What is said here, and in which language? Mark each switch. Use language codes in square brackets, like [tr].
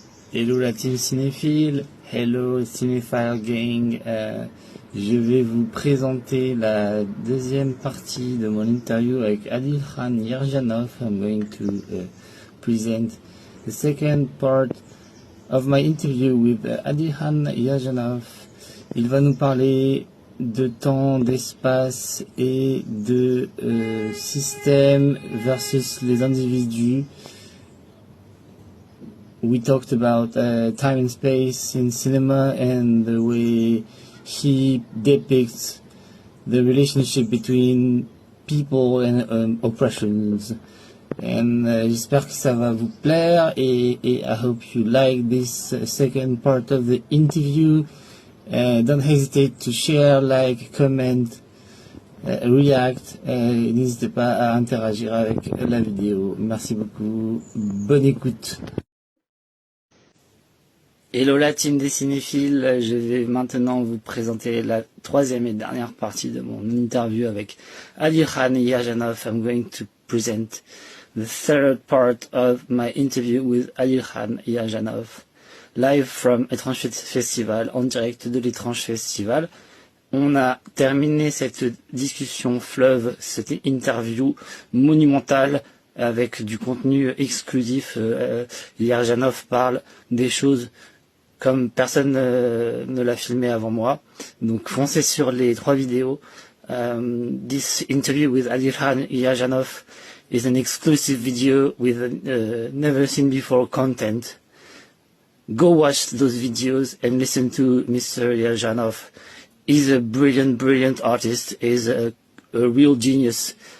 [fr] Hello la team cinéphile, hello Cinéphile Gang, je vais vous présenter la deuxième partie de mon interview avec Adilkhan Yerjanov. [en] I'm going to present the second part of my interview with Adilkhan Yerjanov. [fr] Il va nous parler de temps, d'espace et de système versus les individus. [en] We talked about time and space in cinema and the way he depicts the relationship between people and oppressions. And [fr] j'espère que ça va vous plaire et [en] I hope you like this second part of the interview. Don't hesitate to share, like, comment, react. [fr] N'hésitez pas à interagir avec la vidéo. Merci beaucoup. Bonne écoute. Hello la team des cinéphiles, je vais maintenant vous présenter la troisième et dernière partie de mon interview avec Adilkhan Yerjanov. [en] I'm going to present the third part of my interview with Adilkhan Yerjanov, live from Étrange Festival, [fr] en direct de l'Étrange Festival. On a terminé cette discussion fleuve, cette interview monumentale avec du contenu exclusif. Yerjanov parle des choses comme personne ne l'a filmé avant moi. Donc foncez sur les 3 vidéos. [en] This interview with Adilkhan Yerjanov is an exclusive video with never seen before content. Go watch those videos and listen to Mr. Yerjanov. He's a brilliant artist. He's a real genius.